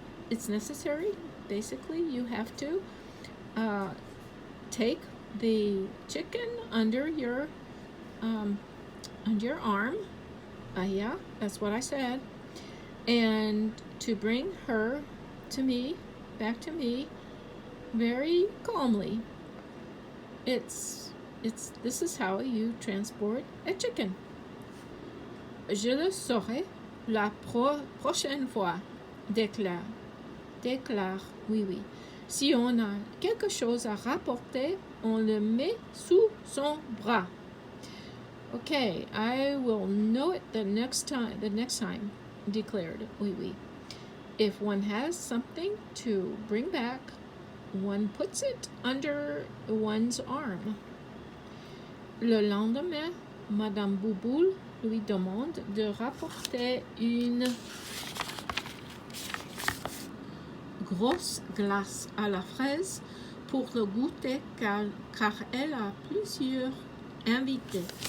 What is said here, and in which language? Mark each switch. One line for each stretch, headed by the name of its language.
English: It's necessary. Basically, you have to take the chicken under your arm. Yeah, that's what I said. And to bring her to me, back to me, very calmly. This is how you transport a chicken.
French: Je le saurai la prochaine fois, déclare Oui Oui. Si on a quelque chose à rapporter, on le met sous son bras.
English: Okay, I will know it the next time, declared Oui Oui. If one has something to bring back, one puts it under one's arm.
French: Le lendemain, Madame Bouboule lui demande de rapporter une grosse glace à la fraise pour le goûter car elle a plusieurs invités.